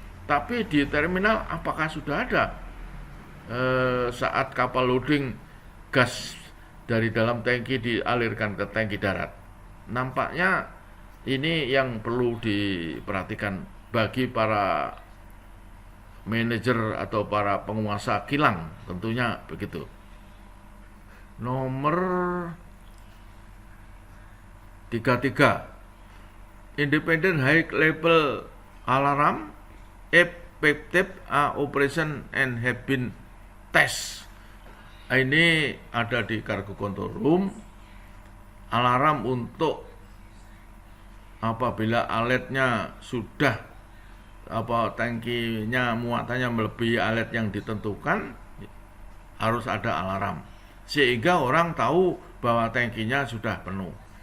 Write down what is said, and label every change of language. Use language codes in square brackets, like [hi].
[id] Tapi di terminal apakah sudah ada saat kapal loading gas dari dalam tangki dialirkan ke tangki darat? Nampaknya ini yang perlu diperhatikan bagi para manajer atau para penguasa kilang, tentunya begitu. [en] Nomor 33, independent high level alarm effective operation and have been test. [id] Ini ada di cargo control room, alarm untuk apabila aletnya sudah tangkinya muatannya melebihi alet yang ditentukan, harus ada alarm sehingga orang tahu bahwa tangkinya sudah penuh.